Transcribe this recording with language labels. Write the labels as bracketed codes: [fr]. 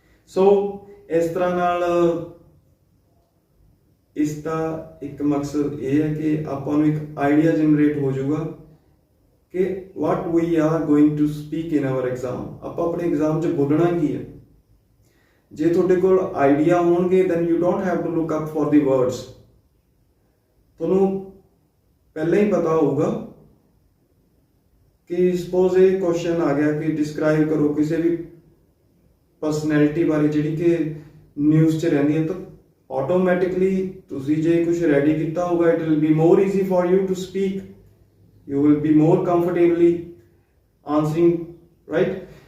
[pa] ਸੋ ਇਸ ਤਰ੍ਹਾਂ ਨਾਲ ਇਸ ਦਾ ਇੱਕ ਮਕਸਦ ਇਹ ਹੈ ਕਿ ਆਪਾਂ ਨੂੰ ਇੱਕ ਆਈਡੀਆ ਜਨਰੇਟ ਹੋ ਜਾਊਗਾ ਕਿ [en] what we are going to speak in our exam, [pa] ਆਪਾਂ ਆਪਣੇ ਐਗਜ਼ਾਮ 'ਚ ਬੋਲਣਾ ਕੀ ਹੈ। ਜੇ ਤੁਹਾਡੇ ਕੋਲ ਆਈਡੀਆ ਹੋਣਗੇ [en] then you don't have to look up for the words। [pa] ਤੁਹਾਨੂੰ ਪਹਿਲਾਂ ਹੀ ਪਤਾ ਹੋਊਗਾ ਕਿ ਸਪੋਜ਼ ਇਹ ਕੁਐਸਚਨ ਆ ਗਿਆ ਕਿ ਡਿਸਕ੍ਰਾਈਬ ਕਰੋ ਕਿਸੇ ਵੀ ਪਰਸਨੈਲਿਟੀ ਬਾਰੇ ਜਿਹੜੀ ਕਿ ਨਿਊਜ਼ 'ਚ ਰਹਿੰਦੀ ਹੈ, ਤਾਂ ਆਟੋਮੈਟਿਕਲੀ ਤੁਸੀਂ ਜੇ ਕੁਝ ਰੈਡੀ ਕੀਤਾ ਹੋਊਗਾ, [en] It will be more easy for you to speak, you will be more comfortably answering, right.